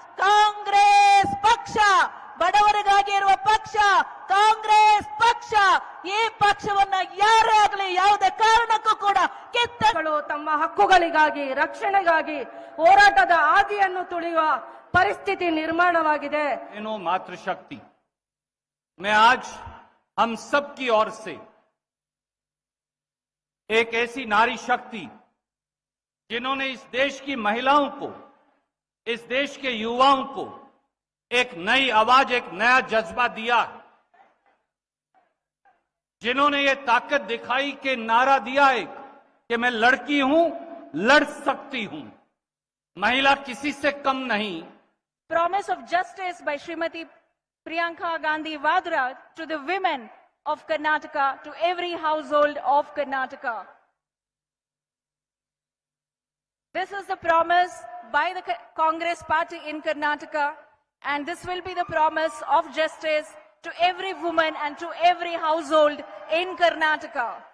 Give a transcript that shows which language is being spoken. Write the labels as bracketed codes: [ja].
[kn] ಕಾಂಗ್ರೆಸ್ ಪಕ್ಷ ಬಡವರಿಗಾಗಿ ಇರುವ ಪಕ್ಷ ಕಾಂಗ್ರೆಸ್ ಪಕ್ಷ. ಈ ಪಕ್ಷವನ್ನ ಯಾರೇ ಆಗಲಿ ಯಾವುದೇ ಕಾರಣಕ್ಕೂ ಕೂಡ ಕಿತ್ತಗಳು ತಮ್ಮ ಹಕ್ಕುಗಳಿಗಾಗಿ ರಕ್ಷಣೆಗಾಗಿ ಹೋರಾಟದ ಹಾದಿಯನ್ನು ತುಳಿಯುವ ಪರಿಸ್ಥಿತಿ ನಿರ್ಮಾಣವಾಗಿದೆ. [hi] मातृशक्ति मैं आज हम सब की ओर से एक ऐसी नारी शक्ति जिन्होंने इस देश की महिलाओं को, इस देश के युवाओं को एक नई आवाज, एक नया जज्बा दिया, जिन्होंने ये ताकत दिखाई के नारा दिया है कि मैं लड़की हूं, लड़ सकती हूं, महिला किसी से कम नहीं. [en] Promise of justice by Srimati Priyanka Gandhi Vadra to the women of Karnataka, to every household of Karnataka. This is the promise by the Congress party in Karnataka, and this will be the promise of justice to every woman and to every household in Karnataka.